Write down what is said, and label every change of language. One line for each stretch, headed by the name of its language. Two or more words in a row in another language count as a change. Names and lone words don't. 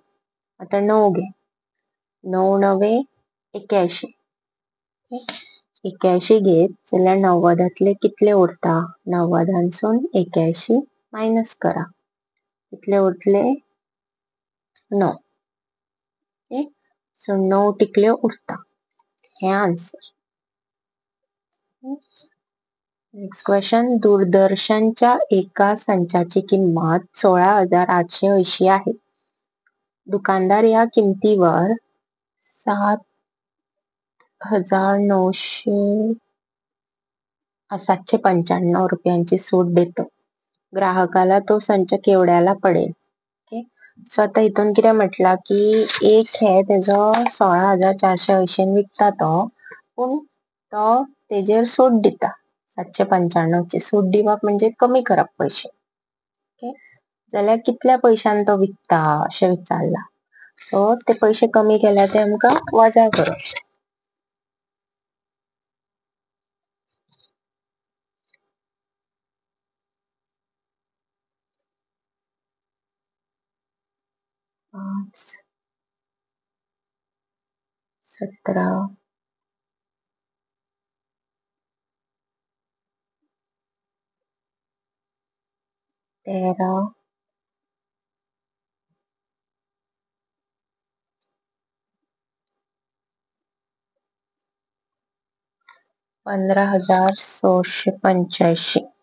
Konkani: आता 9 घे. 9 9 81. 81 घेत जाल्यार 90तले कितले उरता? 90सून 81 मायनस करा. कितले उरतले? 9.
English: okay. so
Konkani: 9 टिकल्यो उरता. हे आन्सर.
English: next question.
Marathi: दूरदर्शनच्या एका संचाची किंमत 16,880 आहे. दुकानदार या किमतीवर 795 रुपयांची सूट देतो. ग्राहकाला तो संच केवढ्याला पडेल? ओके.
Konkani: सो आता इथून कितें म्हटला की एक हे तेजो 16,480 विकता तो, पूण तो तेजेर सूट दिता. 795 सूट दिवप म्हणजे कमी करप पैसे. ओके. जाल्यार कितल्या पैशांन तो विकता अशें विचारला. सो ते पैसे कमी केल्या ते आमकां वजा करप. पाच 17 13 15,685.